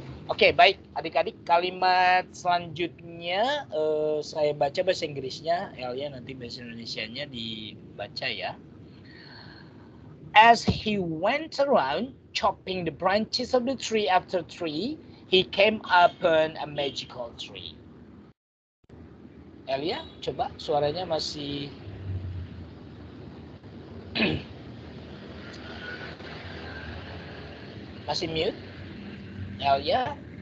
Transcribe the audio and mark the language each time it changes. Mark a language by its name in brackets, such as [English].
[Indonesian] Oke, baik adik-adik, kalimat selanjutnya saya baca bahasa Inggrisnya, Elia nanti bahasa Indonesianya dibaca ya. [English] As he went around chopping the branches of the tree after tree, he came upon a magical tree. [Indonesian] Elia, coba suaranya masih masih mute. Elia.